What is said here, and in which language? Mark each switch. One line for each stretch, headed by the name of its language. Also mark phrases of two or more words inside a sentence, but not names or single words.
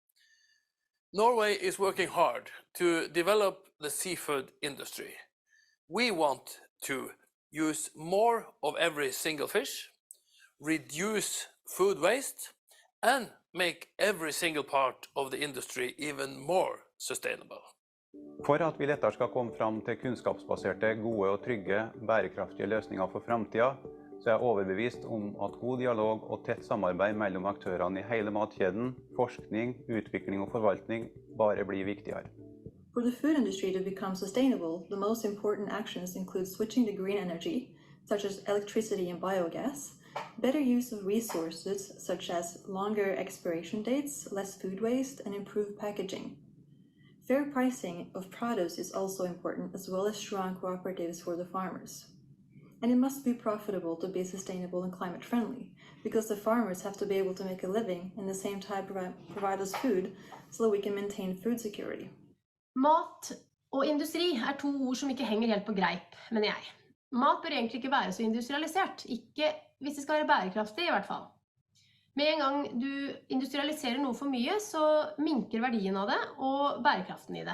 English: Norway is working hard to develop the seafood industry. We want to use more of every single fish, reduce food waste, and make every single part of the industry even more sustainable.
Norwegian: For at vi lettere skal komme fram til kunnskapsbaserte, gode og trygge, bærekraftige løsninger for fremtiden, så jeg overbevist om at god dialog og tett samarbeid mellom aktørene i hele matkjeden, forskning, utvikling og forvaltning bare blir viktigere.
English: For the food industry to become sustainable, the most important actions include switching to green energy, such as electricity and biogas, better use of resources such as longer expiration dates, less food waste, and improved packaging. Fair pricing of produce is also important, as well as strong cooperatives for the farmers. And it must be profitable to be sustainable and climate friendly, because the farmers have to be able to make a living and at the same time provide us food so that we can maintain food security.
Norwegian: Mat og industri to ord som ikke henger helt på greip, mener jeg. Mat bør egentlig ikke være så industrialisert, ikke hvis det skal være bærekraftig i hvert fall. Med en gang du industrialiserer noe for mye, så minker verdien av det og bærekraften i det.